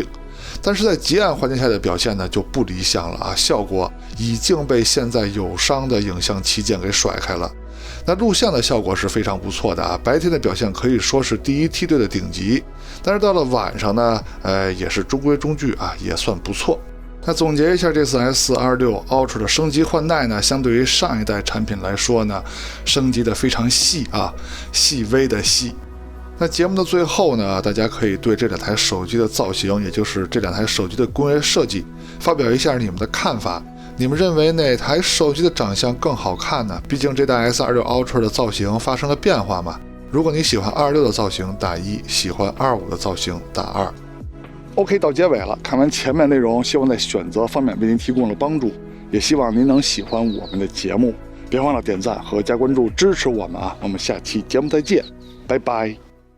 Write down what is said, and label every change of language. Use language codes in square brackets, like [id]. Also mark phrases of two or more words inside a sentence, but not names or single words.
[zh] 但是在极暗環境下的表現呢就不理想了啊，效果已經被现在友商的影像旗舰給甩開了。那錄像的效果是非常不錯的啊，白天的表現可以說是第一梯隊的頂級，但是到了晚上呢，也是中規中矩啊，也算不錯。那總結一下，這次 S26 Ultra 的升級換代呢，相對於上一代產品來說呢，升級的非常細啊，細微的細。那節目的最後呢，大家可以對這兩台手機的造型，也就是這兩台手機的工業設計，發表一下你們的看法。你們認為哪台手機的長相更好看呢？畢竟這代 S26 Ultra 的造型發生了變化嘛。如果你喜歡26的造型，打1；喜歡25的造型，打2。OK， 到結尾了。看完前面內容，希望在選擇方面為您提供了幫助，也希望您能喜歡我們的節目。別忘了點讚和加關注支持我們啊！我們下期節目再見，拜拜。